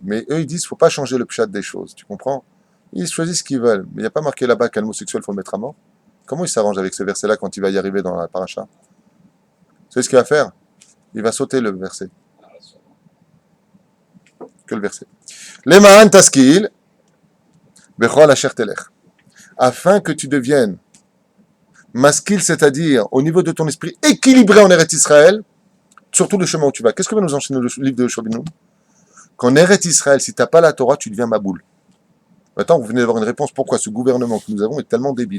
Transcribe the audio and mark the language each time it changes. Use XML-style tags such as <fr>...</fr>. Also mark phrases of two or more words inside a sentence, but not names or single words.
<fr>Mais eux, ils disent qu'il ne faut pas changer le pshat des choses, tu comprends? Ils choisissent ce qu'ils veulent. Mais il n'y a pas marqué là-bas qu'un homosexuel, il faut le mettre à mort. Comment il s'arrange avec ce verset-là quand il va y arriver dans la paracha? Vous savez ce qu'il va faire? Il va sauter le verset. Que le verset.</fr> <he>למען תשכיל, בכל אשר תלך.</he> <fr>Afin que tu deviennes maskil, c'est-à-dire au niveau de ton esprit équilibré en Eretz Israël, surtout le chemin où tu vas. Qu'est-ce que va nous enseigner le livre de Yoshua ben Nun? Qu'en Eretz Israël, si tu n'as pas la Torah, tu deviens maboule. Maintenant, vous venez d'avoir une réponse. Pourquoi ce gouvernement que nous avons est tellement débile?</fr>